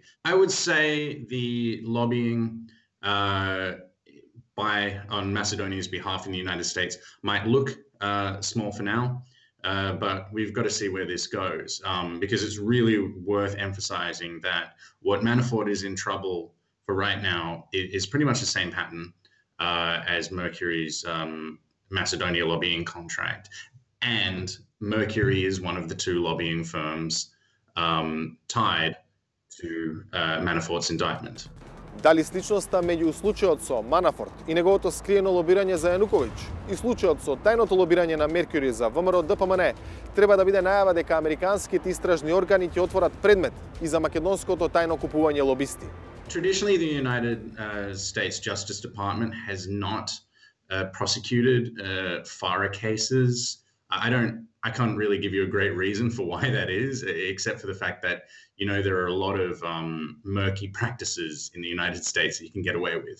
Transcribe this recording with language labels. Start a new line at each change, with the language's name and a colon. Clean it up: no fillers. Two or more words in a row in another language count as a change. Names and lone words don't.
English: I would say the lobbying on Macedonia's behalf in the United States might look small for now, but we've got to see where this goes, because it's really worth emphasizing that what Manafort is in trouble for right now is pretty much the same pattern as Mercury's Macedonia lobbying contract. And Mercury is one of the two lobbying firms tied to Manafort's indictment.
Macedonian: Дали сличноста меѓу случајот со Манафорт и неговото скриено лобирање за Јануковиќ и случајот со тајното лобирање на Меркюри за ВМРО ДПМН треба да биде најава дека американските истражни органи ќе отворат предмет и за македонското тајно купување лобисти.
English: Traditionally, the United States Justice Department has not prosecuted FARA cases. I can't really give you a great reason for why that is, except for the fact that, you know, there are a lot of murky practices in the United States that you can get away with.